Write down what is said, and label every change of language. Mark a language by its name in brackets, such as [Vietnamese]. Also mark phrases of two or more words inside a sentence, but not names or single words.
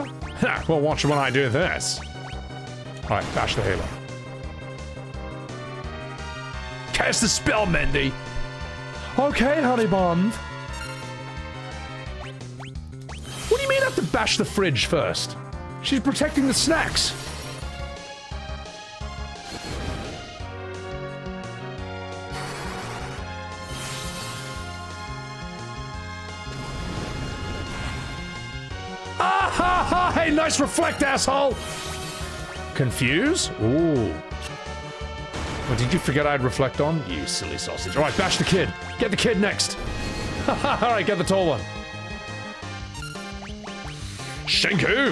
[English] Ha, well, watch when I do this. Alright, bash the healer. Cast the spell, Mindy. Okay, honey bun. What do you mean I have to bash the fridge first? She's protecting the snacks. Ah ha ha! Hey, nice reflect, asshole! Confuse? Ooh. Well, did you forget I'd reflect on? You silly sausage. Alright, bash the kid. Get the kid next. Alright, get the tall one. Shinku!